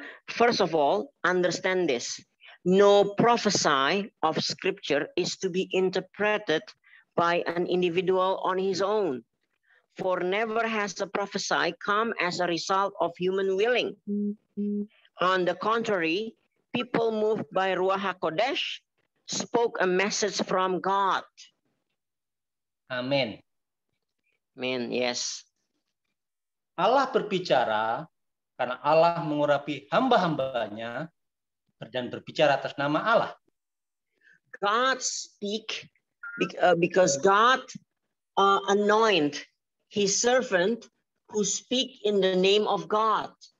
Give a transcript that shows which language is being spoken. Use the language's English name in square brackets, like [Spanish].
[English] First of all, understand this. No prophecy of Scripture is to be interpreted by an individual on his own. For never has a prophecy come as a result of human willing. On the contrary, people moved by Ruach HaKodesh spoke a message from God. [Indonesian] Amin. [English] Amen, yes. [Indonesian] Allah berbicara karena Allah mengurapi hamba-hambanya dan berbicara atas nama Allah. [English] God speak because God anoint his servant who speak in the name of God.